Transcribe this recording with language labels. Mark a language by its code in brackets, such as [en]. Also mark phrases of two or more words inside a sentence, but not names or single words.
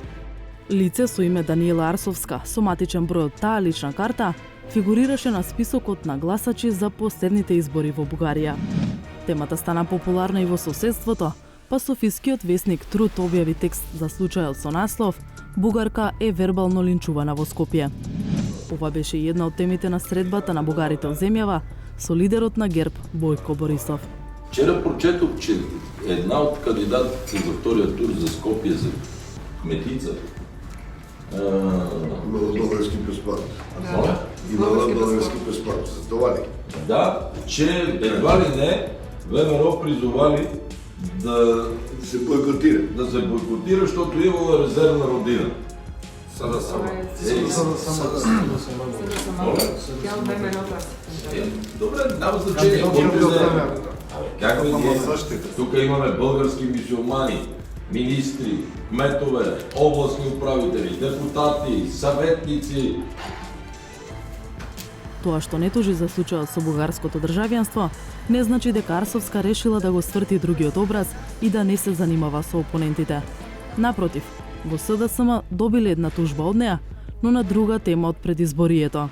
[mk] Лице со име Даниела Арсовска, со матичен број од таа лична карта, фигурираше на списокот на гласачи за последните избори во Бугарија. Темата стана популарна и во соседството, па софискиот весник Труд објави текст за случајот со наслов "Бугарка е вербално линчувана во Скопје". Ова беше една од темите на средбата на бугарите од земјава со лидерот на ГЕРБ Бојко Борисов. [bg] Вчера прочетох, че една от кандидатите за втория тур за Скопие за кметица имала български паспорт. Имала български паспорт. За това ли? Да, че едва ли не ВМРО призовали да се бойкотира. Да се бойкотира, защото имала резервна родина. Добре, няма значение. Как ви тук имаме български мюсюлмани, министри, кметове, областни управители, депутати, съветници. [mk] Тоа што не тужи за случајот со бугарското државјанство, не значи дека Арсовска решила да го сврти другиот образ и да не се занимава со опонентите. Напротив, во СДСМ добиле една тужба од неа, но на друга тема од предизборието.